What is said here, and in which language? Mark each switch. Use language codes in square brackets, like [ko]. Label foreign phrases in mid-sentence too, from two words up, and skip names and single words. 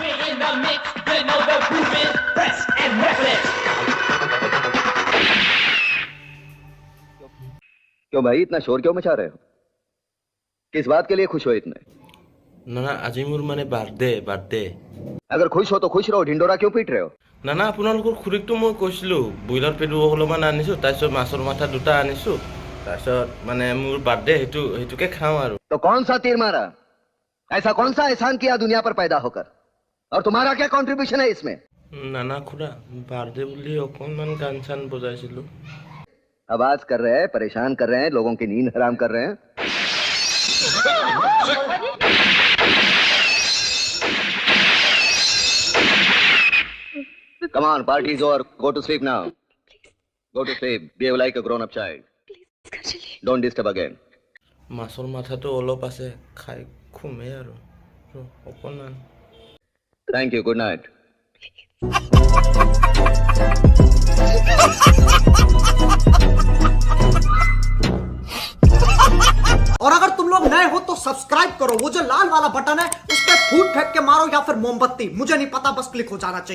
[en] in the mix, you know the groove is fresh and reckless. [hi] क्यों भाई इतना शोर क्यों मचा रहे हो? किस बात के लिए खुश हो इतने? [as] নানা আজি মোৰ মানে বাৰ্থডে [hi] अगर खुश हो तो खुश रहो, ढिंडोरा क्यों पीट रहे हो? [as] নানা আপোনালোকৰ খুৰীকটো মই কৈছিলো ব্ৰইলাৰ পেটু অলপমান আনিছো তাৰপিছত মাছৰ মাথা দুটা আনিছো তাৰপিছত মানে মোৰ বাৰ্থডে হেতুকে খাওঁ আৰু [hi] तो कौन सा तीर मारा? ऐसा कौन सा एहसान किया दुनिया पर पैदा होकर? और तुम्हारा क्या कंट्रीब्यूशन है इसमें? [as] নানা খুৰা বাৰ্থডে বুলি অকণমান গান চান বজাইছিলো [hi] आवाज कर रहे हैं, परेशान कर रहे हैं, लोगों की नींद हराम कर रहे हैं. [en] Come on, party's over. Go to sleep now. Go to sleep. Behave like a grown-up child. Don't disturb again. [as] মাছৰ মাথাটো অলপ আছে খাই খুমেই আৰু অকণমান [en] Thank you. Good night. [hi] और अगर तुम लोग नए हो तो सब्सक्राइब करो, वो जो लाल वाला बटन है उस पर फूट फेंक के मारो या फिर मोमबत्ती, मुझे नहीं पता, बस क्लिक हो जाना चाहिए।